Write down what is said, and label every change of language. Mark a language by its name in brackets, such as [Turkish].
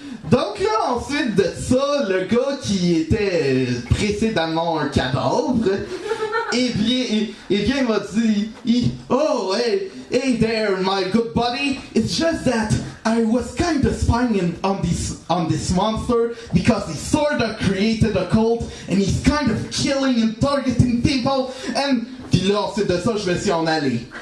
[French] Donc là, ensuite de ça, le gars qui était précédemment un cadavre, eh bien, il m'a dit, [English] oh, hey there, my good buddy. It's just that I was kind of spying on this monster because he sort of created a cult and he's kind of killing and targeting people. [French] And puis là, ensuite de ça, je me suis en allé.